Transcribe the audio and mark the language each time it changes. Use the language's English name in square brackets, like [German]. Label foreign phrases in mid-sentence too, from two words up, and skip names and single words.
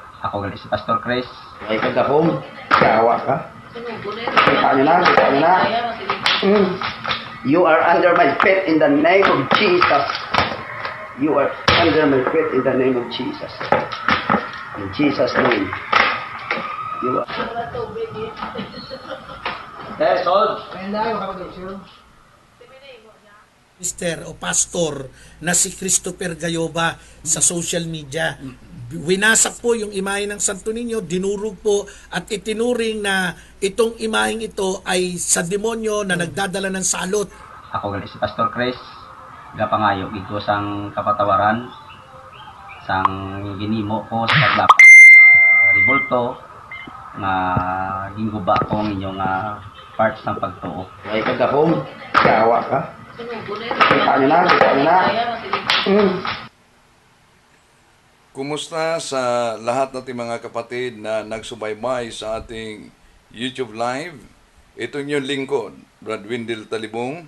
[Hiligaynon] Ako gali si Pastor Chris. Ay kagahom, kawa ka. Kita nyo na, kita nyo na. [English] You are under my feet in the name of Jesus. You are under my feet in the name of Jesus. In Jesus' name. You are... Sold. [Filipino] Mister o pastor na si Christopher Gayoba sa [English] social media. [Filipino] Winasak po yung imahe ng Santo Niño, dinurog po at itinuring na itong imaheng ito ay sa demonyo na nagdadala ng salot. [Hiligaynon] Ako gali si Pastor Chris. Gapangayo gid ko sang kapatawaran sang ginimo ko sa paglapit sa revolto nga ginguba ko ang inyong parts ng pagtuo. Ay kagahom, kawa ka. Kita nyo na, kita nyo na. [Filipino] Kumusta sa lahat nating mga kapatid na nagsubaybay sa ating YouTube Live? Ito yung lingkod, Brad Windel Talibong.